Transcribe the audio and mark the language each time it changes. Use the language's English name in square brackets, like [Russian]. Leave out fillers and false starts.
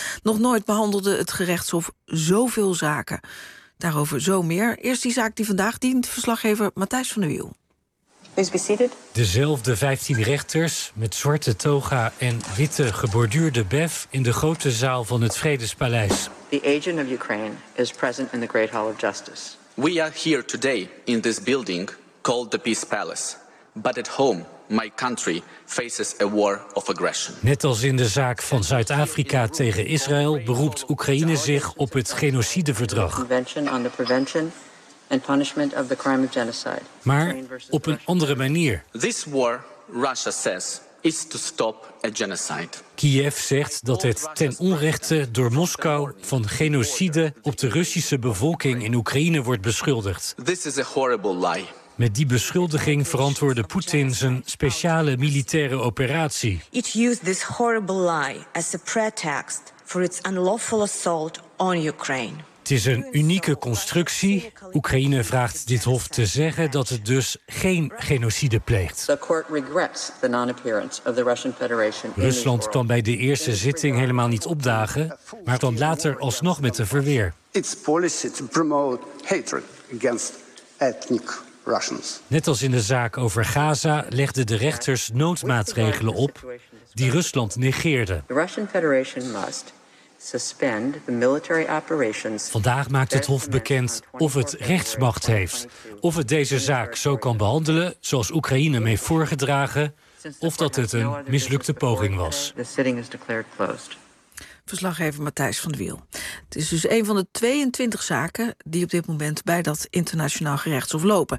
[Dutch] Nog nooit behandelde het gerechtshof zoveel zaken. Daarover zo meer. Eerst die zaak die vandaag dient, verslaggever Matthijs van der Wiel. [English] Please be seated. [Dutch] Dezelfde 15 rechters met zwarte toga en witte geborduurde bef in de grote zaal van het Vredespaleis. [English] The agent of Ukraine is present in the Great Hall of Justice. We are here today in this building called the Peace Palace. But at home, my country faces a war of aggression. [Dutch] Net als in de zaak van Zuid-Afrika tegen Israël beroept Oekraïne zich op het genocideverdrag. [English] Convention on the prevention and punishment of the crime of genocide. [Dutch] Maar op een andere manier. [English] This war, Russia says, is to stop a genocide. [Dutch] Kiev zegt dat het ten onrechte door Moskou van genocide op de Russische bevolking in Oekraïne wordt beschuldigd. [English] This is a horrible lie. [Dutch] Met die beschuldiging verantwoordde Poetin zijn speciale militaire operatie. [English] It used this horrible lie as a pretext for its unlawful assault on Ukraine. [Dutch] Het is een unieke constructie. Oekraïne vraagt dit hof te zeggen dat het dus geen genocide pleegt. Rusland kwam bij de eerste zitting helemaal niet opdagen, maar kwam later alsnog met een verweer. [English] Its policy to promote hatred against ethnic Russians. [Dutch] Net als in de zaak over Gaza legden de rechters noodmaatregelen op die Rusland negeerde. [English] The Russian Federation must suspend the military operations. [Dutch] Vandaag maakt het hof bekend of het rechtsmacht heeft, of het deze zaak zo kan behandelen zoals Oekraïne mee voorgedragen, of dat het een mislukte poging was. Verslaggever Matthijs van der Wiel. Het is dus een van de 22 zaken die op dit moment bij dat internationaal gerechtshof lopen.